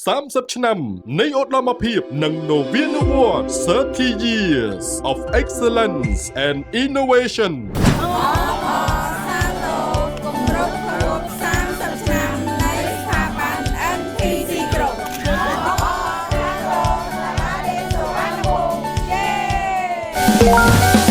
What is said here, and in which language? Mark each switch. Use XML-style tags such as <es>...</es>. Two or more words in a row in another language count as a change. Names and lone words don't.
<km>30 ឆ្នាំនៃឧត្តមភាពនិងនវានុវត្តន៍</km> <en>30 years of excellence and innovation</en> <km>គម្រប់ខួប30 ឆ្នាំនៃស្ថាប័ន NTC ក្រុងសាលារៀនសុវណ្ណភូមិយេ</km>